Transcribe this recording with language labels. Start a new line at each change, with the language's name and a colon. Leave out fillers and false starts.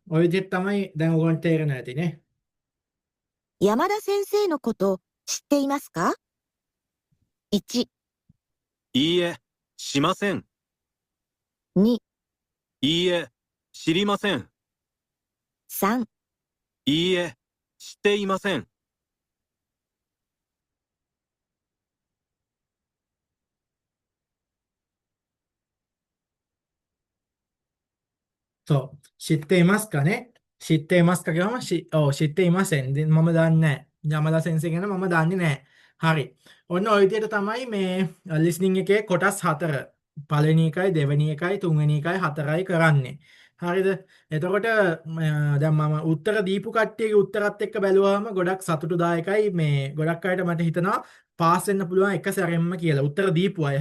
Sinhala: ඔය විදිහට තමයි දැන් ඔයගොල්ලන්ට තේරෙන ඇති නේ.
Japanese: 山田先生のこと知っていますか ?1、いいえ、しません。 2、いいえ、知りません。 3。いいえ、知っていません。そう.知っていますかね? 知っていますか
Sinhala: කියවම
Japanese: 知っていません.
Sinhala: මම දන්නේ නැහැ. යමදා සෙන්සර් ගැන මම දන්නේ නැහැ. හරි. ඔන්න ඔය විදිහට තමයි මේ listening එකේ කොටස් 4. පළවෙනි එකයි දෙවෙනි එකයි තුන්වෙනි එකයි හතරයි කරන්නේ. හරිද? එතකොට දැන් මම උත්තර දීපු කට්ටියගේ උත්තරත් එක්ක බැලුවාම ගොඩක් සතුටුදායකයි මේ ගොඩක් අයට මට හිතෙනවා පාස් වෙන්න පුළුවන් එක සැරෙන්ම කියලා. උත්තර දීපු අය.